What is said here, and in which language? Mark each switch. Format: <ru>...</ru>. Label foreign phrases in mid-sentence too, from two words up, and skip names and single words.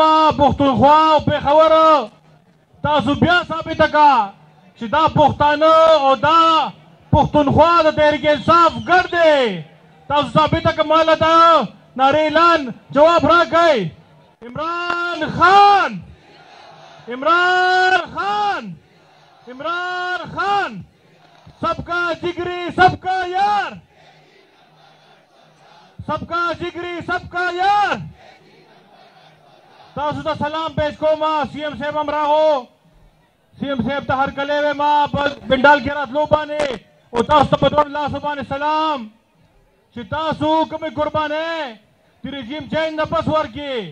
<ps>پښتونخوا او پیښور تاسو بیا ثابته کړه چې دا پښتانه او دا پښتونخوا د تحریک انصاف ګډ دی. تاسو ثابته کړه ماله ته نعرې اعلان جواب راکئ. عمران خان، عمران خان، عمران خان،</ps> <ur>سب کا جگری سب کا یار، سب کا جگری سب کا یار.</ur> <ps>تاسو ته سلام پیش کوم. سی ایم صاحب هم راغو، سی ایم صاحب ته هرکلی وایم په پنډال کې راتلو باندې، او تاسو ته په دواړو لاسو باندې سلام چې تاسو کومې قربانۍ د رژیم چینج نه پس ورکړي.</ps>